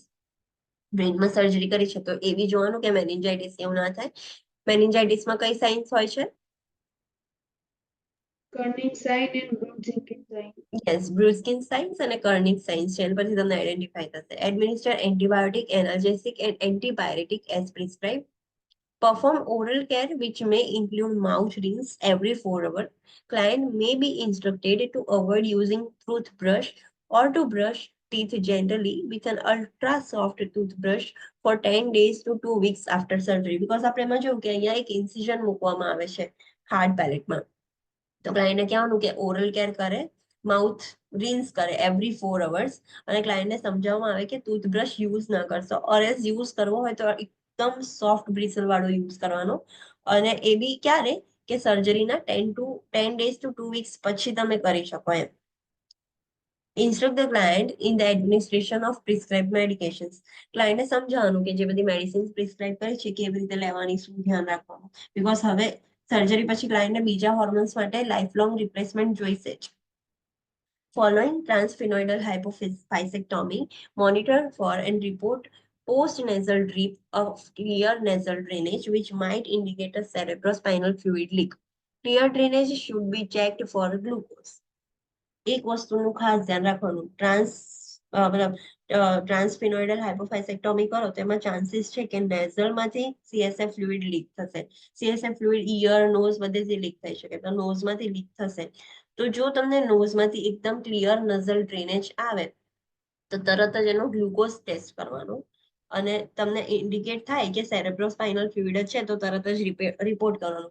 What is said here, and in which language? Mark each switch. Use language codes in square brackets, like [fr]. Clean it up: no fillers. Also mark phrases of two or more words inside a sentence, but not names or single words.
[gu] બ્રેનમાં સર્જરી કરી છે તો એ બી જોવાનું કે મેનિન્જાઇટિસ એવું ના થાય. મેનિન્જાઇટિસમાં કઈ સાઇન્સ હોય છે? [en] Kernig sign and Brudzinski sign. [gu] યસ, [en] Brudzinski signs [gu] અને [en] Kernig signs [gu] છે. એના પરથી તમને આઈડેન્ટિફાઈ થશે. [en] administer antibiotic, analgesic and antipyretic as prescribe. Perform oral care which may include mouth rinse every 4 hours. Client may be instructed to avoid using toothbrush or to brush teeth gently with an ultra soft toothbrush for 10 days to 2 weeks after surgery. [gu] Because આપણે એમાં જોયું કે અહીંયા એક ઇન્સિઝન મૂકવામાં આવે છે હાર્ડ પેલેટમાં તો ક્લાયન્ટને કહેવાનું કે [en] oral care [gu] કરે, [en] mouth rinse [gu] કરે [en] every 4 hours [gu] અને ક્લાયન્ટને સમજાવવામાં આવે કે [en] toothbrush use [gu] ના કરશો [en] or else [gu] યુઝ કરવો હોય તો એકદમ [en] soft bristle [gu] વાળો યુઝ કરવાનો અને એ બી ક્યારે કે સર્જરીના [en] 10 days to 2 weeks [gu] પછી તમે કરી શકો એમ. [en] Instruct the client in the administration of prescribed medications. [gu] ક્લાયન્ટને સમજાવવાનું કે જે બધી મેડિસિન્સ પ્રિસ્ક્રાઇબ કરી છે કેવી રીતે લેવાની, શું ધ્યાન રાખવાનું. બીકોઝ હવે સર્જરી પછી ક્લાયન્ટને બીજા હોર્મોન્સ માટે [en] life long replacement [gu] જોઈશે જ. [en] Following transphenoidal hypophyseectomy, monitor for and report post-nasal drip of clear nasal drainage, which might indicate a cerebrospinal fluid leak. Clear drainage should be checked for glucose. [gu] એક વસ્તુનું ખાસ ધ્યાન રાખવાનું, [en] transsphenoidal hypophysectomy [gu] કરો તો એમાં ચાન્સીસ છે કે નેઝલમાંથી [en] CSF fluid [gu] લીક થશે. [en] CSF fluid [gu] ઇયર, નોઝ બધેથી લીક થઈ શકે, તો નોઝમાંથી લીક થશે. તો જો તમને નોઝમાંથી એકદમ [en] clear nasal drainage [gu] આવે તો તરત જ એનો [en] glucose test [gu] કરવાનો, અને તમને ઇન્ડિકેટ થાય કે [en] cerebrospinal fluid [gu] છે તો તરત જ રિપોર્ટ કરવાનો.